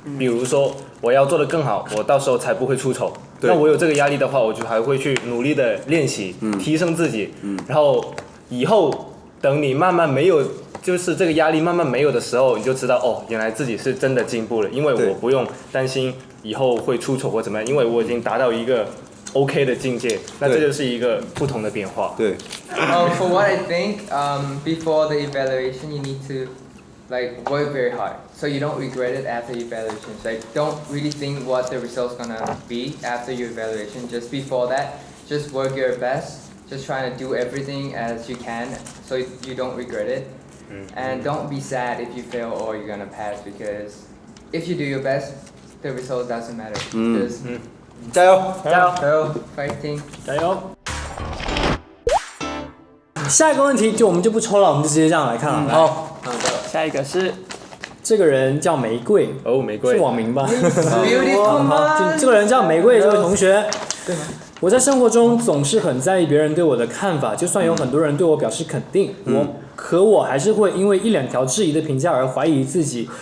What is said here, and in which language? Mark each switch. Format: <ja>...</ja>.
<zh>比如说我要做得更好，我到时候才不会出丑。那我有这个压力的话，我就还会去努力的练习，提升自己。然后以后等你慢慢没有，就是这个压力慢慢没有的时候，你就知道哦，原来自己是真的进步了，因为我不用担心以后会出丑或怎么样，因为我已经达到一个 OK 的境界，那这就是一个不同的变化。对。</zh> <en>For what I think, before the evaluation, you need to like work very hard, so you don't regret it after evaluations. Like don't really think what the result's gonna be after your evaluation. Just before that, just work your best. Just trying to do everything as you can, so you don't regret it. And don't be sad if you fail or you're gonna pass, because if you do your best, the result doesn't matter. Just</en> <zh>加油！加油！加油 fighting. 加油！下一个问题我们就不抽了，我们就直接这样来看了。好，下一个是这个人叫玫瑰，哦，玫瑰是网名吧？</zh> <en>Beautiful</en> <zh>好，这个人叫玫瑰，这位同学。我在生活中总是很在意别人对我的看法，就算有很多人对我表示肯定，可我还是会因为一两条质疑的评价而怀疑自己。</zh>